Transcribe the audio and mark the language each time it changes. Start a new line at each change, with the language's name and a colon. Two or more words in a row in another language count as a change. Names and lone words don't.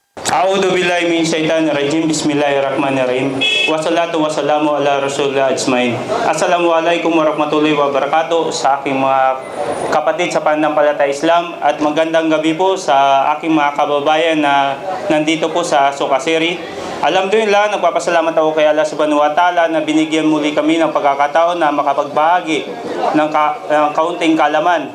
Arabic: أعوذ بالله من الشيطان الرجيم. بسم الله الرحمن الرحيم. والصلاة والسلام على رسول الله أجمعين. السلام عليكم ورحمة الله وبركاته
Filipino: sa aking mga kapatid sa pananampalataya Islam at magandang gabi po sa aking mga kababayan na nandito po sa Sukasiri. Alhamdulillah, nagpapasalamat ako kay Allah
Arabic: سبحانه وتعالى
Filipino: na binigyan muli kami ng pagkakataon na makapagbahagi ng kaunting kalaman.